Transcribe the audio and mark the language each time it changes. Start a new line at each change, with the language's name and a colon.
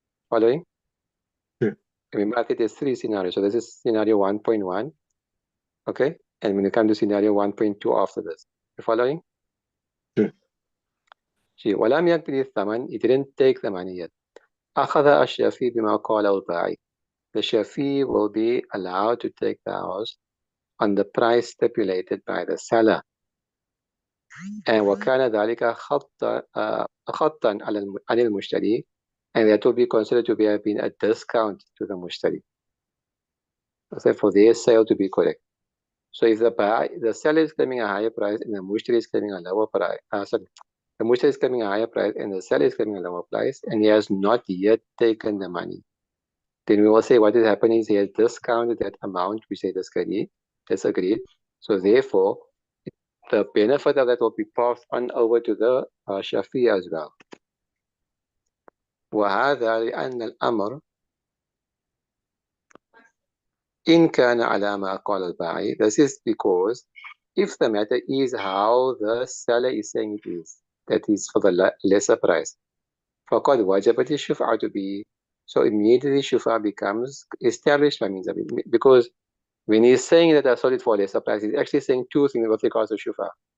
English: Following? Yeah. Remember, I think there's three scenarios. So this is scenario 1.1, okay? And when you come to scenario 1.2 after this, you following? Yeah.
Arabic: ولم يقبض الثمن,
English: he didn't take the money yet.
Arabic: أخذ الشافي بما قاله البائع.
English: The shafi will be allowed to take the house on the price stipulated by the seller. And
Arabic: وكان ذلك خطا عن المشتري,
English: and that will be considered to have been a discount to the mushtari. So for their sale to be correct. So if the seller is claiming a higher price and the mushtari is claiming a lower price, the mushtari is claiming a higher price and the seller is claiming a lower price, and he has not yet taken the money, then we will say what is happening is he has discounted that amount which they disagreed. So therefore, the benefit of that will be passed on over to the shafi as well.
Arabic: وهذا لأن الأمر إن كان على ما قال البائع.
English: This is because if the matter is how the seller is saying it is, that is for the lesser price,
Arabic: فقد وجبت الشفعة به.
English: So immediately shuf'a becomes established by means of it. Because when he's saying that I sold it for a lesser price, he's actually saying two things with regards to shuf'a.